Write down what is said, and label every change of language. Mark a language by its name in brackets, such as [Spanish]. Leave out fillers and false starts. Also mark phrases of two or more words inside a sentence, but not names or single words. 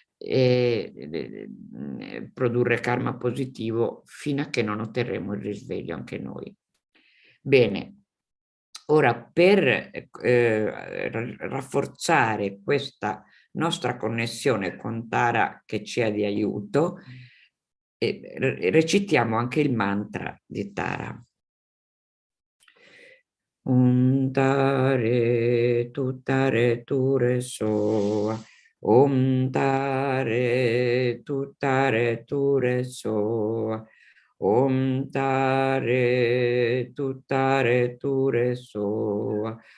[Italian] produrre karma positivo fino a che non otterremo il risveglio anche noi. Bene, ora per rafforzare questa nostra connessione con Tara che ci è di aiuto, recitiamo anche il mantra di Tara. [Sanskrit] Tare ture soa. Tare ture soa. Tare ture soa.